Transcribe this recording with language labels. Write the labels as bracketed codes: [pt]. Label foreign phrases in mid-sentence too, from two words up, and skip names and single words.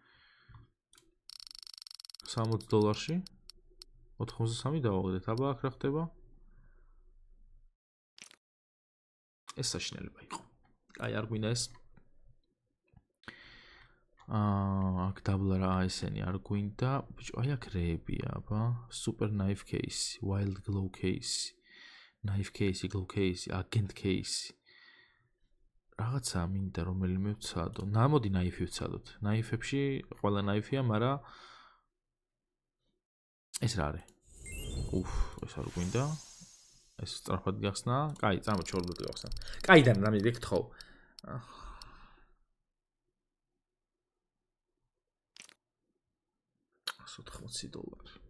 [ka] $60-ში 83 დავაღდეთ. აბა აქ რა ხდება? ეს საშინელება იყო. აი არ გვინდა ეს. აქ დაბლა რა ესენი არ გვინდა. ბიჭო, აი აქ რეებია, აბა. [en] Super Knife case, Wild Glow case, Knife case, Glow case, Agent case. [ka] რაღაცა მინდა რომელიმე ვცადო. ნამოდი Knife-ი ვცადოთ. Knife-ებში ყველა Knife-ია, მაგრამ ეს რა არის? ეს არ გვინდა. ეს სწრაფად გახსნა. კაი, წამოჩი 2 minutი გავხსნა. კაიდან რამე გეკითხო. $180.